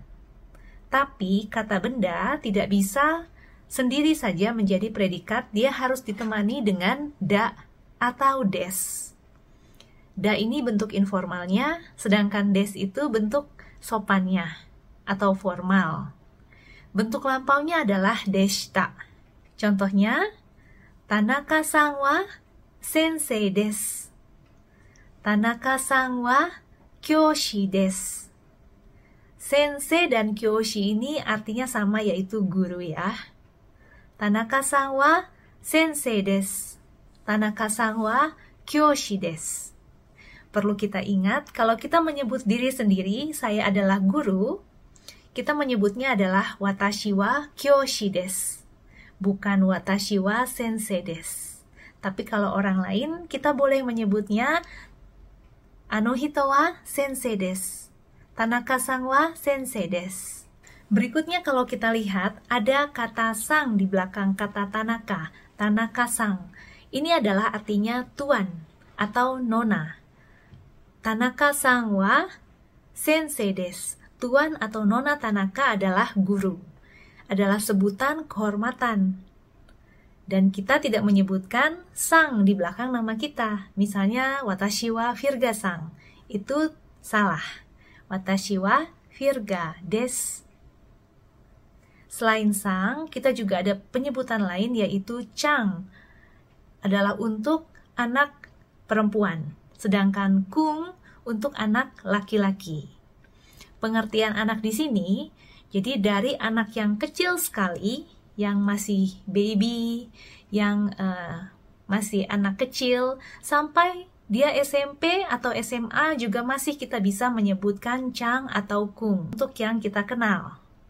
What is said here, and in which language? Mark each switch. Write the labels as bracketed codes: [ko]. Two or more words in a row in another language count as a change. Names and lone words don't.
[id] Tapi kata benda tidak bisa sendiri saja menjadi predikat, dia harus ditemani dengan da atau des. Da ini bentuk informalnya, sedangkan des itu bentuk sopannya atau formal. Bentuk lampaunya adalah deshita. [ja] Contohnya, 田中さんは先生です. 田中さんは教師です. [id] Sensei dan kyoshi ini artinya sama, yaitu guru ya. [ja] 田中さんは先生です. 田中さんは教師です. [id] Perlu kita ingat, kalau kita menyebut diri sendiri, saya adalah guru, kita menyebutnya adalah [ja] 私は教師です. [id] Bukan [ja] 私は先生です. [id] Tapi kalau orang lain, kita boleh menyebutnya [ja] あの人は先生です. 田中さんは先生です. [id] Berikutnya kalau kita lihat, ada kata sang di belakang kata Tanaka. Tanaka-sang. Ini adalah artinya tuan atau nona. [ja] 田中さんは先生です. [id] Tuan atau nona Tanaka adalah guru. Adalah sebutan kehormatan. Dan kita tidak menyebutkan sang di belakang nama kita. Misalnya, [ja] watashi wa virga-san. [id] Itu salah. [ja] Watashi wa virga desu. [id] Selain sang, kita juga ada penyebutan lain, yaitu chang. Adalah untuk anak perempuan. Sedangkan kung untuk anak laki-laki. Pengertian anak di sini, jadi dari anak yang kecil sekali, yang masih baby, yang masih anak kecil, sampai dia SMP atau SMA juga masih kita bisa menyebutkan chang atau kung untuk yang kita kenal.